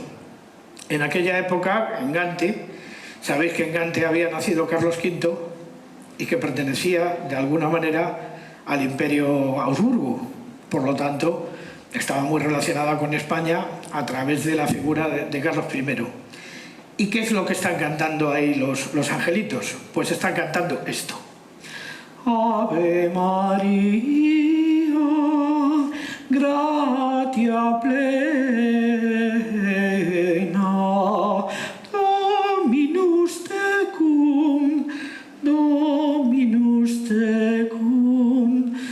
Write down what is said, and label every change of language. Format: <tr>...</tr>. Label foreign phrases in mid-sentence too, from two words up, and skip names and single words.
<es>En aquella época, en Gante, sabéis que en Gante había nacido Carlos V y que pertenecía de alguna manera al Imperio Augsburgo. Por lo tanto, estaba muy relacionada con España a través de la figura de Carlos I. ¿Y qué es lo que están cantando ahí los angelitos? Pues están cantando esto.</es> <la>Ave María, gratia plena, Dominus tecum, Dominus tecum,</la>